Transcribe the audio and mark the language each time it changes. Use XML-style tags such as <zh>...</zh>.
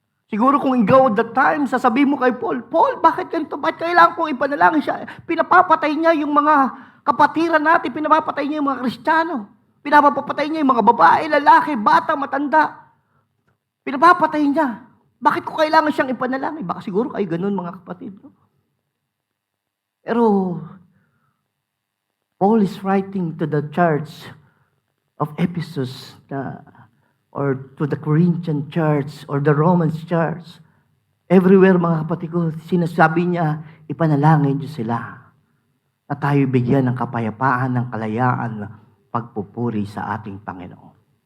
<tl>Siguro kung ikaw</tl> <en>at that time,</en> <tl>sasabihin mo kay Paul, Paul, bakit ganito? Bakit kailangan kong ipanalangin siya? Pinapapatay niya yung mga kapatiran natin, pinapapatay niya yung mga Kristiyano, pinapapatay niya yung mga babae, lalaki, bata, matanda. Pinapapatay niya. Bakit ko kailangan siyang ipanalangin? Baka siguro kayo ganun, mga kapatid. No?</tl> <en>Pero, Paul is writing to the church of Ephesus or to the Corinthian church or the Roman church.</en> <tl>Everywhere, mga kapatid ko, sinasabi niya, ipanalangin niyo sila na tayo bigyan ng kapayapaan, ng kalayaan, pagpupuri sa ating Panginoon.</tl>